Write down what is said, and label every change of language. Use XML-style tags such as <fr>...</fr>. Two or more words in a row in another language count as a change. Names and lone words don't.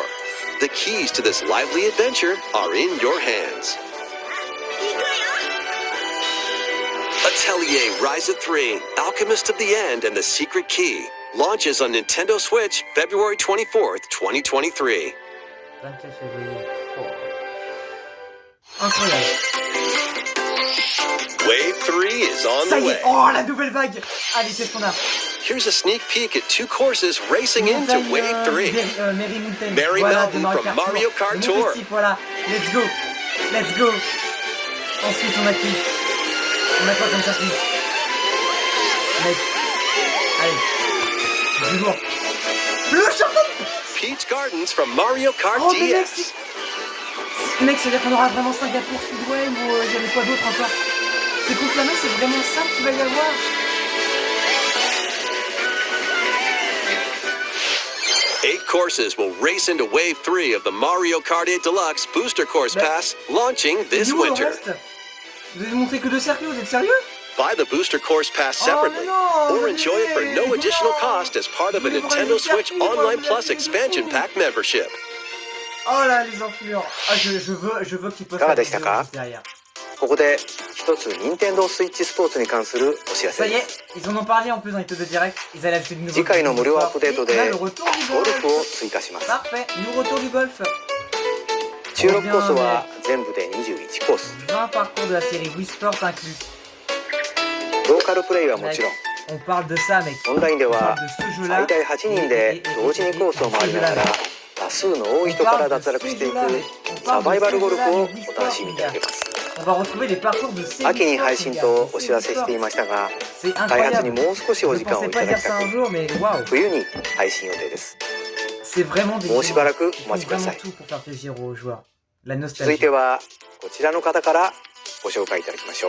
<en>The keys to this lively adventure are in your hands. Atelier Ryza 3, Alchemist of the End and the Secret Key, launches on Nintendo Switch February 24th, 2023.</en> <fr>24 février. Incroyable.</fr> <en>Wave 3 is on</en> <fr>Ça</fr> <en>the</en> <fr>y</fr> <en>way.</en> <fr>est, oh la nouvelle vague. Allez, qu'est-ce qu'on a?</fr> <en>Here's a sneak peek at 2 courses racing into Wave 3. Merry Mountain. Merry</en> <fr>Voilà,</fr> <en>Mountain from Mario Kart Tour. Voilà, let's go. Let's go.</en> <fr>Ensuite, on a qui? On a quoi comme circuit? Mec. Allez. Du lourd. Le champion de</fr> <en>Peach Gardens from Mario Kart</en> <fr>oh, mais</fr> <en>DS.</en> <fr>mec, c'est-à-dire qu'on aura vraiment Singapour Speedway ou il y avait quoi d'autre encore? C'est confirmé, c'est vraiment ça qu'il va y avoir.</fr> <en>Eight courses will race into Wave 3 of the Mario Kart 8 Deluxe Booster Course Pass, launching this winter.</en> <fr>Vous avez montré que 2 circuits, vous êtes sérieux?</fr> <en>Buy the Booster Course Pass separately, or enjoy it for no additional cost as part of a Nintendo Switch Online Plus Expansion Pack membership.</en> <fr>Oh là, les enflures. Ah, je veux qu'ils postent la vidéo juste derrière.</fr> <ja>ここで一つ任天堂スイッチスポーツに関するお知らせ</ja> <fr>Ça y est, ils en ont parlé en plus dans les de direct. Ils allaient ajouter de nouveaux.</fr> <ja>次回の無料アップデートで</ja> <fr>le retour du</fr> <ja>ゴルフを</ja> <fr>golf.</fr> <ja>追加します</ja> <fr>Parfait, nous retour du golf.</fr> <ja>収録コースは全部で21コース</ja> <fr>20 parcours de la série Wii Sport inclus.</fr> <ja>ローカルプレイはもちろん</ja> <fr>On parle de ça, mec.</fr> <ja>オンラインで</ja> <fr>On</fr> <ja>は</ja> <fr>parle de ce</fr> <ja>最</ja> <fr>jeu-là.</fr> <ja>大8人で同時にコースを回りながら多数の多い人から脱落していくサバイバルゴルフをお楽しみいただけます</ja> <fr>On va retrouver les parcours de ces</fr> <ja>秋に配信とお知らせしていましたが、開発にもう少しお時間をいただきたく、冬に配信予定です。もうしばらくお待ちください。続いてはこちらの方からご紹介いただきましょう。</ja>